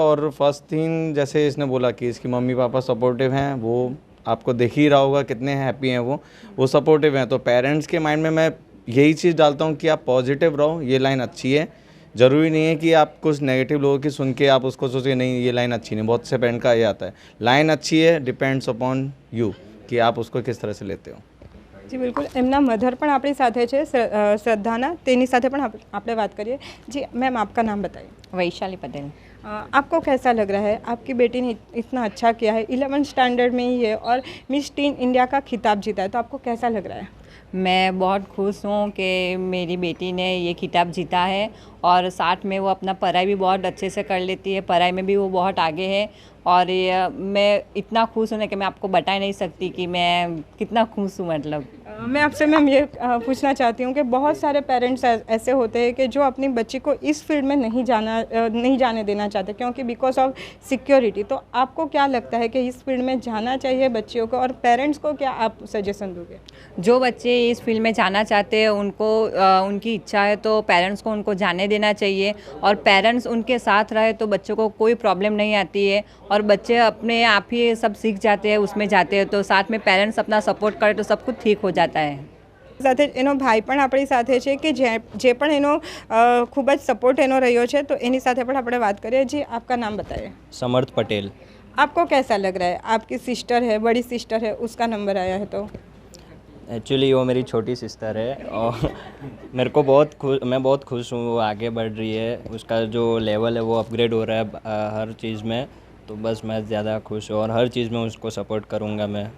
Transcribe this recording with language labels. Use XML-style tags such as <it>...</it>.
<hi>और first thing, जैसे इसने बोला कि इसकी मम्मी पापा सपोर्टिव हैं, वो आपको दिख ही रहा होगा कितने हैप्पी हैं वो सपोर्टिव हैं। तो पेरेंट्स के माइंड में मैं यही चीज़ डालता हूँ कि आप पॉजिटिव रहो, ये लाइन अच्छी है। ज़रूरी नहीं है कि आप कुछ नेगेटिव लोगों की सुन के आप उसको सोचें नहीं ये लाइन अच्छी नहीं। बहुत से पेरेंट का ये आता है, लाइन अच्छी है, डिपेंड्स अपॉन यू कि आप उसको किस तरह से लेते हो।</hi> <gu>જી બિલકુલ, એમના મધર પણ આપણી સાથે છે, શ્રદ્ધાના, તેની સાથે પણ આપણે વાત કરીએ।</gu> <hi>जी मैम, आपका नाम बताइए। वैशाली पटेल। आपको कैसा लग रहा है? आपकी बेटी ने इतना अच्छा किया है, 11th स्टैंडर्ड में ही है और मिस टीन इंडिया का खिताब जीता है, तो आपको कैसा लग रहा है? मैं बहुत खुश हूँ कि मेरी बेटी ने ये खिताब जीता है, और साथ में वो अपना पढ़ाई भी बहुत अच्छे से कर लेती है, पढ़ाई में भी वो बहुत आगे है। और ये मैं इतना खुश हूँ ना कि मैं आपको बता नहीं सकती कि मैं कितना खुश हूँ। मतलब मैं आपसे मैम ये पूछना चाहती हूँ कि बहुत सारे पेरेंट्स ऐसे होते हैं कि जो अपनी बच्ची को इस फील्ड में नहीं जाने देना चाहते, क्योंकि बिकॉज ऑफ सिक्योरिटी। तो आपको क्या लगता है कि इस फील्ड में जाना चाहिए बच्चियों को, और पेरेंट्स को क्या आप सजेशन दोगे? जो बच्चे इस फील्ड में जाना चाहते हैं उनको उनकी इच्छा है तो पेरेंट्स को उनको जाने देना चाहिए, और पेरेंट्स उनके साथ रहे तो बच्चों को कोई प्रॉब्लम नहीं आती है, और बच्चे अपने आप ही सब सीख जाते हैं, उसमें जाते हैं। तो साथ में पेरेंट्स अपना सपोर्ट करे तो सब कुछ ठीक हो जाता है।</hi> <gu>સાથે એનો ભાઈ પણ આપણી સાથે છે કે જે પણ એનો ખૂબ જ સપોર્ટ એનો રહ્યો છે, તો એની સાથે પણ આપણે વાત કરીએ।</gu> <hi>जी आपका नाम बताइए। समर्थ पटेल। आपको कैसा लग रहा है? आपकी सिस्टर है, बड़ी सिस्टर है, उसका नंबर आया है, तो एक्चुअली वो मेरी छोटी सिस्टर है, और मेरे को मैं बहुत खुश हूँ वो आगे बढ़ रही है, उसका जो लेवल है वो अपग्रेड हो रहा है हर चीज़ में। तो बस मैं ज़्यादा खुश हूँ, और हर चीज़ में उसको सपोर्ट करूँगा मैं।</hi>